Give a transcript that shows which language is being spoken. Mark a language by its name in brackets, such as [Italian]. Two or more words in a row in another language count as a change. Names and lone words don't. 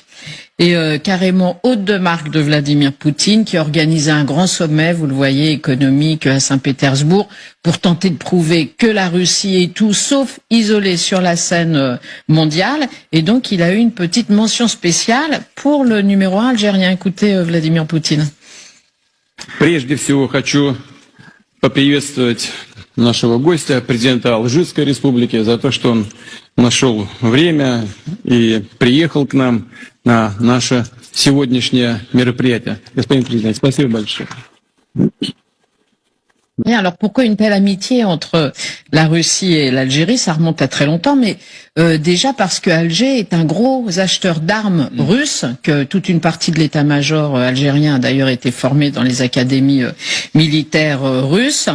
[French] Et carrément hôte de marque de Vladimir Poutine, qui a organisé un grand sommet, vous le voyez, économique à Saint-Pétersbourg, pour tenter de prouver que la Russie est tout sauf isolée sur la scène mondiale. Et donc, il a eu une petite mention spéciale pour le numéro 1 algérien. Écoutez Vladimir Poutine. [Russian] Прежде всего хочу поприветствовать нашего гостя, президента Алжирской республики, за то, что он нашел время и приехал к нам на наше сегодняшнее мероприятие. Господин президент, спасибо большое. [French] Bien, alors pourquoi une telle amitié entre la Russie et l'Algérie? Ça remonte à très longtemps, mais déjà parce que Alger est un gros acheteur d'armes russes, que toute une partie de l'état-major algérien a d'ailleurs été formée dans les académies militaires russes.